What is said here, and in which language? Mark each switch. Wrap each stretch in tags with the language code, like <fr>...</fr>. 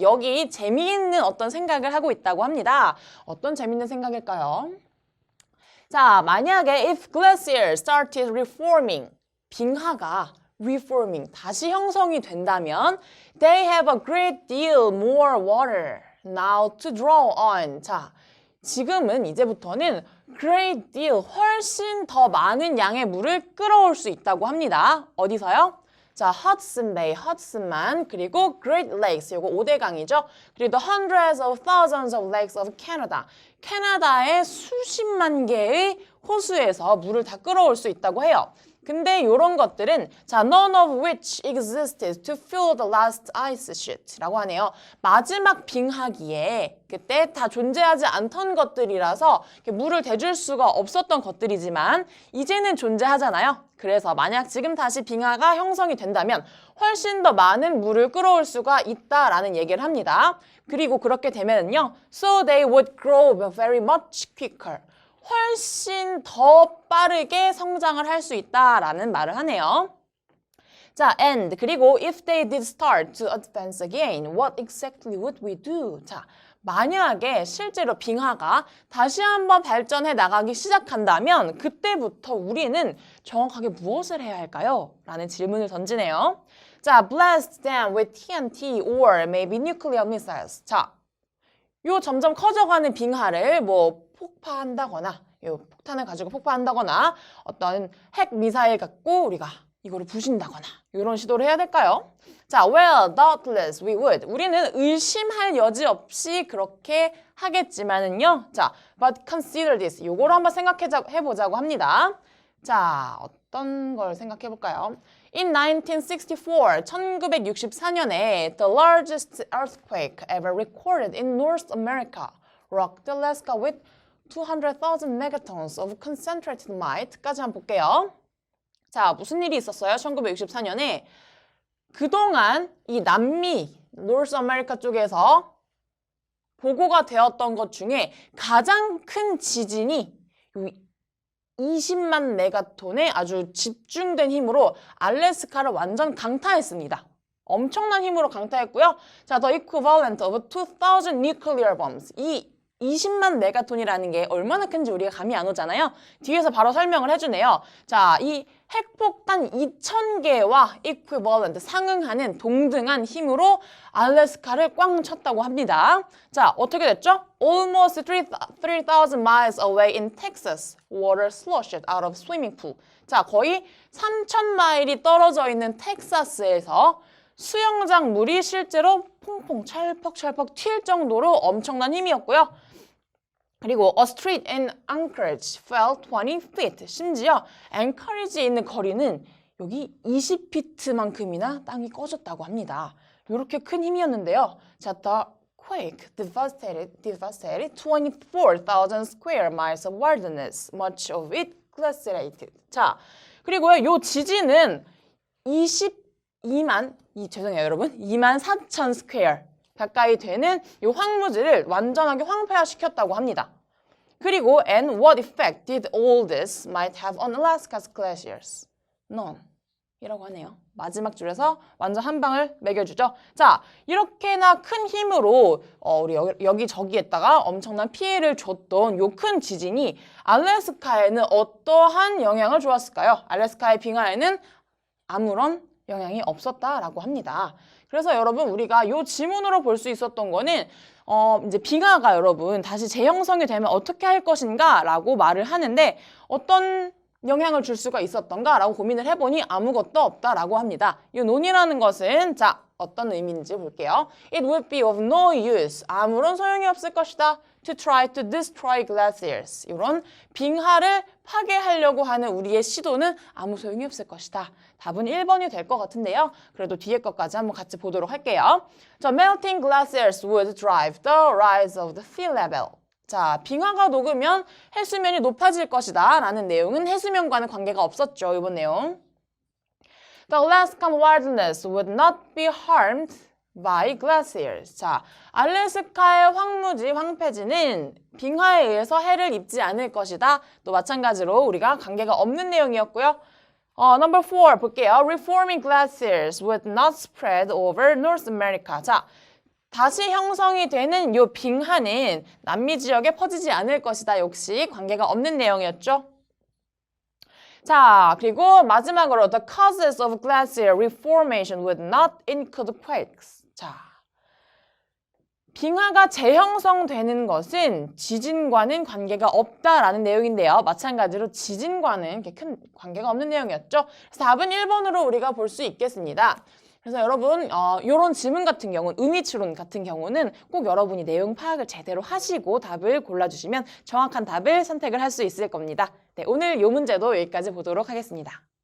<ko>여기 재미있는 어떤 생각을 하고 있다고 합니다. 어떤 재미있는 생각일까요? 자, 만약에</ko> <en>if glaciers started reforming,</en> <ko>빙하가</ko> <en>reforming,</en> <ko>다시 형성이 된다면</ko> <en>they have a great deal more water now to draw on.</en> <ko>자, 지금은 이제부터는</ko> <en>great deal,</en> <ko>훨씬 더 많은 양의 물을 끌어올 수 있다고 합니다. 어디서요? 자, Hudson Bay, Hudson만, 그리고 Great Lakes, 요거 5대강이죠.</ko> <en>그리고 hundreds of thousands of lakes of Canada.</en> <ko>캐나다의 수십만 개의 호수에서 물을 다 끌어올 수 있다고 해요. 근데 이런 것들은 자,</ko> <en>none of which existed to fill the last ice sheet</en> <ko>라고 하네요. 마지막 빙하기에 그때 다 존재하지 않던 것들이라서 물을 대줄 수가 없었던 것들이지만 이제는 존재하잖아요. 그래서 만약 지금 다시 빙하가 형성이 된다면 훨씬 더 많은 물을 끌어올 수가 있다라는 얘기를 합니다. 그리고 그렇게 되면요,</ko> <en>so they would grow very much quicker.</en> <ko>훨씬 더 빠르게 성장을 할 수 있다라는 말을 하네요.</ko> <en>자, and 그리고 if they did start to advance again, what exactly would we do?</en> <ko>자, 만약에 실제로 빙하가 다시 한번 발전해 나가기 시작한다면 그때부터 우리는 정확하게 무엇을 해야 할까요? 라는 질문을 던지네요.</ko> <en>자, blast them with TNT or maybe nuclear missiles.</en> <ko>자, 요 점점 커져가는 빙하를 뭐 폭파한다거나 요 폭탄을 가지고 폭파한다거나 어떤 핵 미사일 갖고 우리가 이거를 부신다거나 이런 시도를 해야 될까요?</ko> <en>자, well, doubtless we would.</en> <ko>우리는 의심할 여지 없이 그렇게 하겠지만은요.</ko> <en>자, but consider this.</en> <ko>요거를 한번 생각해보자고 합니다. 자, 어떤 걸 생각해볼까요?</ko> <en>In 1964, 1964년에 the largest earthquake ever recorded in North America rocked Alaska with 200,000 megatons of concentrated mine까지</en> <ko>한번 볼게요. 자, 무슨 일이 있었어요? 1964년에 그동안 이 남미, 노스 아메리카 쪽에서 보고가 되었던 것 중에 가장 큰 지진이 20만 메가톤의 아주 집중된 힘으로 알래스카를 완전 강타했습니다. 엄청난 힘으로 강타했고요.</ko> <en>자, the equivalent of 2,000 nuclear bombs.</en> <ko>이 20만 메가톤이라는 게 얼마나 큰지 우리가 감이 안 오잖아요. 뒤에서 바로 설명을 해주네요. 자, 이 핵폭탄 2,000개와 equivalent, 상응하는 동등한 힘으로 알래스카를 꽝 쳤다고 합니다. 자, 어떻게 됐죠?</ko> <en>Almost 3,000 miles away in Texas, water sloshed out of swimming pool.</en> <ko>자, 거의 3,000마일이 떨어져 있는 텍사스에서 수영장 물이 실제로 퐁퐁 찰퍽찰퍽 튈 정도로 엄청난 힘이었고요.</ko> <en>그리고 a street in Anchorage fell 20 feet.</en> <ko>심지어 앵커리지에 있는 거리는 여기 20피트만큼이나 땅이 꺼졌다고 합니다. 이렇게 큰 힘이었는데요.</ko> <en>자, the quake devastated 24,000 square miles of wilderness, much of it glaciated.</en> <ko>자, 그리고요, 요 지진은 24,000 스퀘어 가까이 되는 이 황무지를 완전하게 황폐화시켰다고 합니다.</ko> <en>그리고 and what effect did all this might have on Alaska's glaciers?</en> <ko>None. 이라고 하네요. 마지막 줄에서 완전 한 방을 매겨주죠. 자, 이렇게나 큰 힘으로 우리 여기저기에다가 엄청난 피해를 줬던 요 큰 지진이 알래스카에는 어떠한 영향을 주었을까요? 알래스카의 빙하에는 아무런 영향이 없었다라고 합니다. 그래서 여러분 우리가 이 지문으로 볼 수 있었던 거는 이제 빙하가 여러분 다시 재형성이 되면 어떻게 할 것인가 라고 말을 하는데 어떤 영향을 줄 수가 있었던가라고 고민을 해보니 아무것도 없다라고 합니다. 이 논이라는 것은 자 어떤 의미인지 볼게요.</ko> <en>It would be of no use.</en> <ko>아무런 소용이 없을 것이다.</ko> <en>To try to destroy glaciers.</en> <ko>이런 빙하를 파괴하려고 하는 우리의 시도는 아무 소용이 없을 것이다. 답은 1번이 될 것 같은데요. 그래도 뒤에 것까지 한번 같이 보도록 할게요.</ko> <en>자, melting glaciers would drive the rise of the sea level.</en> <ko>자, 빙하가 녹으면 해수면이 높아질 것이다 라는 내용은 해수면과는 관계가 없었죠. 이번 내용.</ko> <en>The Alaskan wilderness would not be harmed by glaciers.</en> <ko>자, 알래스카의 황무지, 황폐지는 빙하에 의해서 해를 입지 않을 것이다. 또 마찬가지로 우리가 관계가 없는 내용이었고요.</ko> <en>Number 4 볼게요. Reforming glaciers would not spread over North America.</en> <ko>자, 다시 형성이 되는 이 빙하는 남미 지역에 퍼지지 않을 것이다. 역시 관계가 없는 내용이었죠. 자, 그리고 마지막으로</ko> <en>the causes of glacier reformation would not include quakes.</en> <ko>자, 빙하가 재형성되는 것은 지진과는 관계가 없다라는 내용인데요. 마찬가지로 지진과는 큰 관계가 없는 내용이었죠. 그래서 답은 1번으로 우리가 볼 수 있겠습니다. 그래서 여러분 이런 질문 같은 경우는 의미추론 같은 경우는 꼭 여러분이 내용 파악을 제대로 하시고 답을 골라주시면 정확한 답을 선택을 할 수 있을 겁니다. 네, 오늘 이 문제도 여기까지 보도록 하겠습니다.</ko>